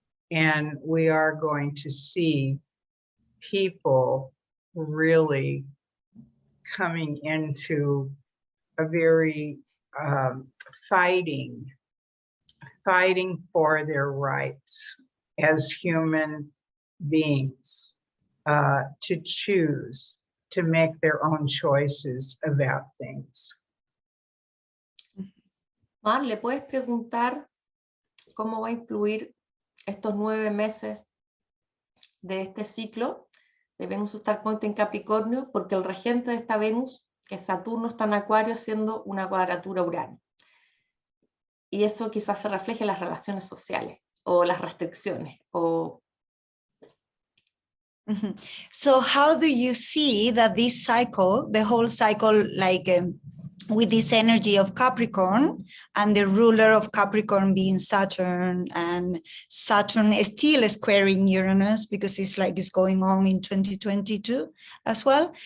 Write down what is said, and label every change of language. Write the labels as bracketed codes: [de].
[en] And we are going to see people really coming into a very fighting for their rights as human beings, to choose, to make their own choices about things. [es] Mar, ¿le puedes preguntar cómo va a influir estos 9 meses de este ciclo de Venus Star Point en Capricornio? Porque el regente de esta Venus, que es Saturno, está en Acuario haciendo una cuadratura a Urano. Y eso quizás se refleje en las relaciones sociales o las restricciones. [en] So how do you see that this cycle, the whole cycle, like with this energy of Capricorn and the ruler of Capricorn being Saturn, and Saturn is still squaring Uranus because it's like it's going on in 2022 as well.